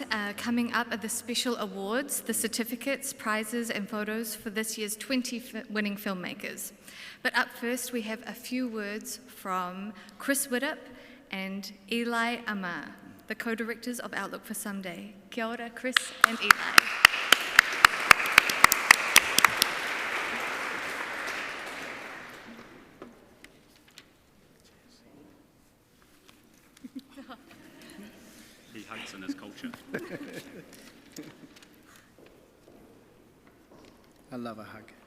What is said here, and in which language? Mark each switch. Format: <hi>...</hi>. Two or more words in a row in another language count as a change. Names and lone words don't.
<en>Coming up are the special awards, the certificates, prizes and photos for this year's 20 winning filmmakers. But up first we have a few words from Chris Widdup and Ilai Amar, the co-directors of Outlook for Someday.</en> <mi>Kia ora,</mi> <en>Chris and Ilai. He hates in his culture. I love a hug.</en>